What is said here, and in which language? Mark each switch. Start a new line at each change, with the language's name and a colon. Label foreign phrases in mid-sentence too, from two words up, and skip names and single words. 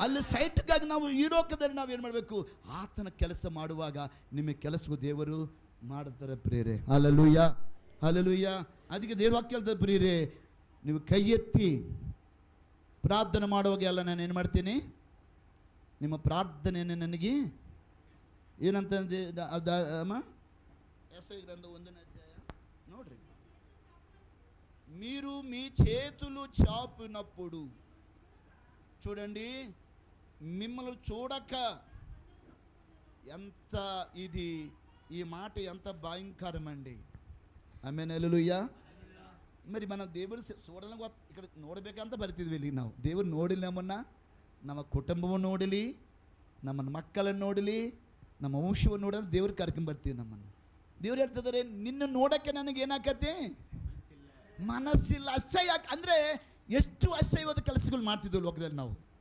Kannada: ಅಲ್ಲಿ ಸೈಟ್ಗಾಗಿ ನಾವು ಈ ಲೋಕದಲ್ಲಿ ನಾವು ಏನು ಮಾಡಬೇಕು? ಆತನ ಕೆಲಸ ಮಾಡುವಾಗ ನಿಮಗೆ ಕೆಲಸಕ್ಕೂ ದೇವರು ಮಾಡುತ್ತಾರೆ ಪ್ರಿಯರೇ. ಹಲ್ಲೆಲೂಯಾ, ಹಲ್ಲೆಲೂಯಾ. ಅದಕ್ಕೆ ದೇವ್ರ ವಾಕ್ಯ ಹೇಳ್ತಾರೆ ಪ್ರಿಯರೇ, ನೀವು ಕೈ ಎತ್ತಿ ಪ್ರಾರ್ಥನೆ ಮಾಡುವಾಗ ಎಲ್ಲ ನಾನು ಏನು ಮಾಡ್ತೀನಿ? ನಿಮ್ಮ ಪ್ರಾರ್ಥನೆಯನ್ನು ನನಗೆ ಏನಂತ ಅಮ್ಮ
Telugu: యెషయా గ్రంథం 1వ అధ్యాయం ನೋಡ್ರಿ, మీరు మీ చేతులు చాపినప్పుడు, చూడండి, మిమ్మల్ని చూడక ఎంత ఇది, ఈ మాట ఎంత భయంకరమండి.
Kannada: ಆಮೇಲೆ ಹಲ್ಲೆಲೂಯಾ.
Telugu: మరి మనం దేవుడు చూడాలని ఇక్కడ
Kannada: ನೋಡಬೇಕಂತ ಬರ್ತಿದ್ವಿ ಇಲ್ಲಿ ನಾವು. ದೇವರು ನೋಡಿಲ್ಲ ನಮ್ಮನ್ನು, ನಮ್ಮ ಕುಟುಂಬವನ್ನು ನೋಡಲಿ, ನಮ್ಮ ಮಕ್ಕಳನ್ನು ನೋಡಲಿ, ನಮ್ಮ ವಂಶವನ್ನು ನೋಡಲು ದೇವ್ರ ಕರ್ಕೊಂಡು ಬರ್ತೀವಿ ನಮ್ಮನ್ನು. ದೇವ್ರು ಹೇಳ್ತಿದ್ದಾರೆ, ನಿನ್ನ ನೋಡೋಕ್ಕೆ ನನಗೇನಾಕತ್ತೆ? ಮನಸ್ಸಿಲ್ಲ. ಅಸಹ್ಯ. ಅಂದರೆ ಎಷ್ಟು ಅಸಹ್ಯವಾದ ಕೆಲಸಗಳು ಮಾಡ್ತಿದ್ವು ಲೋಕದಲ್ಲಿ ನಾವು.